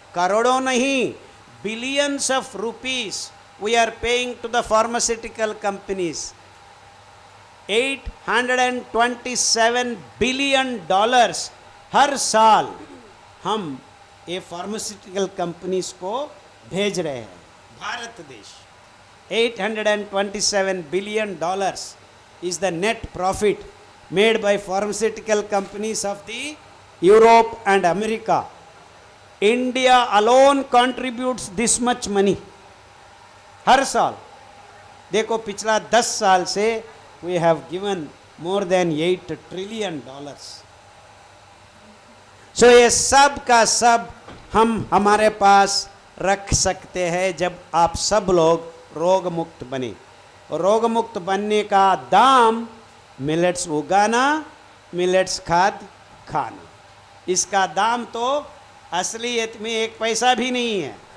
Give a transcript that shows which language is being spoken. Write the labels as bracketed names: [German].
[Hindi] करोड़ों नहीं, [English] Billions of rupees we are paying to the pharmaceutical companies. [Hindi] $827 billion हर साल हम ये फार्मास्यूटिकल कंपनीज को भेज रहे हैं। भारत देश [English] $827 billion is the net profit made by pharmaceutical companies of the Europe and America. India alone contributes this much money [Hindi] हर साल। देखो पिछला 10 साल से [English] we have given more than $8 trillion। [Hindi] So ये सब का सब हम हमारे पास रख सकते हैं जब आप सब लोग रोग मुक्त बने। रोग मुक्त बनने का दाम मिलेट्स उगाना, मिलेट्स खाद्य खाना, इसका दाम तो असलियत में 1 पैसा भी नहीं है।